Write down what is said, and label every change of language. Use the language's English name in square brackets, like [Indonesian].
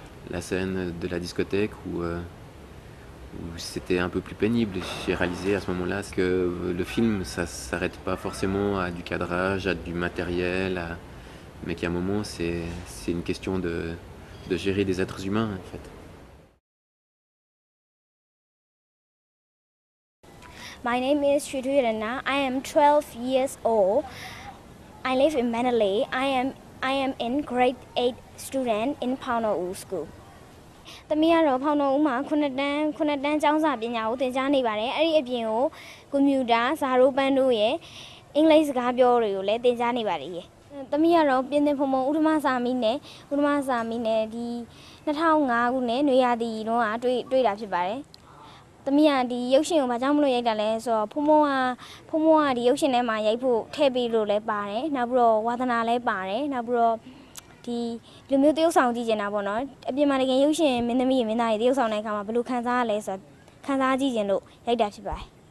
[French] La scène de la discothèque où c'était un peu plus pénible, j'ai réalisé à ce moment-là que le film, ça s'arrête pas forcément à du cadrage, à du matériel, mais qu'à un moment, c'est une question de gérer des êtres humains, en fait. [English] My name is Shritu Rana. I am 12 years old. I live in Mandalay. I am in grade 8 student in Pauno School. [Burmese] သမီးကတော့ဖောင်တော်ဦးမှာ9တန်းကျောင်းစာပညာကိုသင်ကြားနေပါတယ်အဲ့ဒီအပြင်ကိုကွန်ပျူတာဇာရိုးပန်းတို့ရဲ့အင်္ဂလိပ်စကားပြောတွေကိုလည်းသင်ကြားနေပါတယ်သမီးကတော့ပြင်သင်ဖုံဖုံဥဒ္ဓမစာမီနဲ့ ဒီ2005ခုနှစ်နွေရာသီတုန်းကတွေ့တာဖြစ်ပါတယ်သမီးကဒီရုပ်ရှင်ကိုဘာကြောင့်မလို့ရိုက်တာလဲဆိုတော့ဖုံဖုံကဒီရုပ်ရှင်ထဲမှာရိုက်ဖို့ထည့်ပေးလို့လည်းပါတယ်နောက်ပြီးတော့ဝါသနာလည်းပါတယ်နောက်ပြီးတော့ဒီလူမျိုးတရုပ်ဆောင်ကြည့်နေတာပေါ့နော်အပြင်မှာတကယ်ရုပ်ရှင်မင်းသမီးတွေတရုပ်ဆောင်တဲ့အခါမှာဘယ်လိုခံစားရလဲဆိုတော့ခံစားကြည့်ခြင်းလို့ရိုက်တာဖြစ်ပါတယ်